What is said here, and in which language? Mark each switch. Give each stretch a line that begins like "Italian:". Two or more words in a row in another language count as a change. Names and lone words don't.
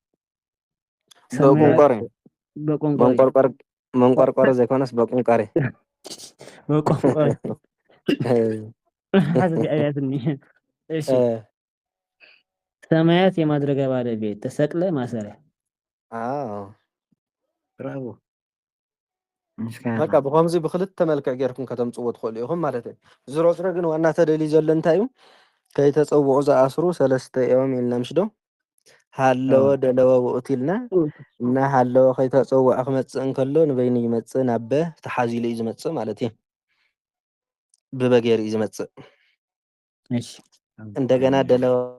Tigrinya: መንቆርቆር ዘይኮነስ በቁንቃሬ
Amharic: በቆንቆሬ እሺ ሰማያት የማድረጊያ ባለቤት ተሰቅለ ማሰሪያ
Tigrinya: ብራቮ በቃ ብከምዚ ብክልተ መልክዕ ጌርኩም ከተምፅዎ ትኽእሉ ኢኹም ማለት እዩ። ዝሮ ዝሮ ግን ዋና ተደልዩ ዘሎ እንታይ እዩ ከይተፀውዑ ዝኣስሩ ሰለስተ እዮም ኢልና ምሽ ዶ
Geez: ሃለወ ደለወ ውእቱ
Tigrinya: ኢልና እና ሃለወ ከይተፀውዐ ክመፅእ እንከሎ ንበይኑ ይመፅእ ናብ በ ተሓዚሉ እዩ ዝመፅእ ማለት እዩ። ብበጌር እዩ ዝመፅእ እንደገና ደለወ